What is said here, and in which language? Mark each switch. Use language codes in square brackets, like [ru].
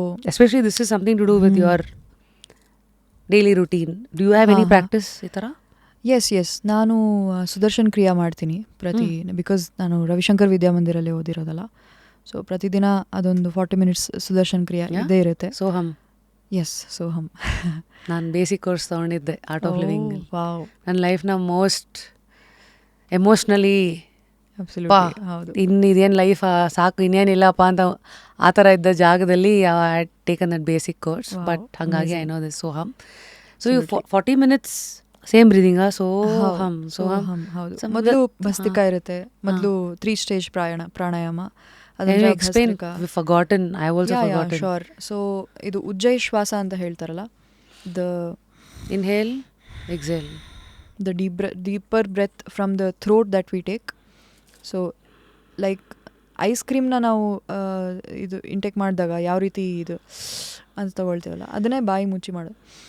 [en] especially this is something to do with your daily routine. Do you have any practice [kn] ಈ ಥರ? S ನಾನು ಸುದರ್ಶನ್ ಕ್ರಿಯಾ ಮಾಡ್ತೀನಿ because ನಾನು ರವಿಶಂಕರ್ ವಿದ್ಯಾಮಂದಿರಲ್ಲಿ ಓದಿರೋದಲ್ಲ. ಸೊ ಪ್ರತಿದಿನ ಅದೊಂದು 40 ಮಿನಿಟ್ಸ್ ಸುದರ್ಶನ್ ಕ್ರಿಯೆ ಇದ್ದೇ ಇರುತ್ತೆ. [sa] ಸೋಹಮ್. ಎಸ್, ಸೋಹಮ್. [kn] ನಾನು ಬೇಸಿಕ್ ಕೋರ್ಸ್ ತೊಗೊಂಡಿದ್ದೆ ಆರ್ಟ್ ಆಫ್ ಲಿವಿಂಗ್. ವಾವ್. ನನ್ನ ಲೈಫ್ನ ಮೋಸ್ಟ್ ಎಮೋಷ್ನಲಿ ಹೌದು. ಇದೇನು ಲೈಫ್ ಸಾಕು ಇನ್ನೇನಿಲ್ಲಪ್ಪ ಅಂತ ಆ ಥರ ಇದ್ದ ಜಾಗದಲ್ಲಿ [en] I had taken that basic course. But [kn] ಹಾಗಾಗಿ [en] I know this ಸೋಹಮ್. So you 40 minutes same ಬ್ರೀದಿಂಗಾ? [sa] Soham Soham. [kn] ಹೌದು. ಮೊದಲು ಭಸ್ತಿಕಾ ಇರುತ್ತೆ, ಮೊದಲು 3 stage pranayama. [en] Explain, forgotten, I also forgotten. [kn] Sure. So ಇದು ಉಜ್ಜಯಿ ಶ್ವಾಸ ಅಂತ ಹೇಳ್ತಾರಲ್ಲ, the [en] Inhale exhale, the deeper breath from the throat that we take. [kn] So like ice ಕ್ರೀಮ್ನ ನಾವು ಇದು ಇಂಟೇಕ್ ಮಾಡಿದಾಗ ಯಾವ ರೀತಿ ಇದು ಅಂತ ತಗೊಳ್ತೀವಲ್ಲ, ಅದನ್ನೇ ಬಾಯಿ ಮುಚ್ಚಿ ಮಾಡೋದು.